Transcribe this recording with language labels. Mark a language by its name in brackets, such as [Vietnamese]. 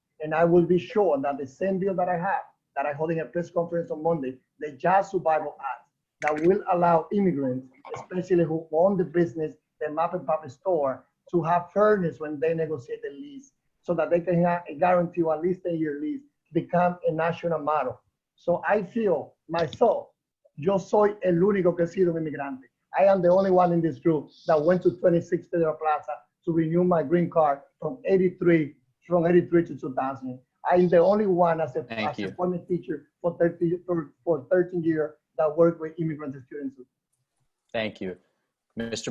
[English] And I will be sure that the same bill that I have, that I'm holding a press conference on Monday, the Job Survival Act, that will allow immigrants, especially who own the business, the mom and pop store, to have fairness when they negotiate the lease, so that they can have a guarantee or at least a year lease, become a national model. So I feel myself, [Spanish] yo soy el único que he sido un inmigrante. [English] I am the only one in this group that went to 26 Federal Plaza to renew my green card from 83 to 2000. I'm the only one as a former teacher for 13 years that worked with immigrant students. Thank you. Mr.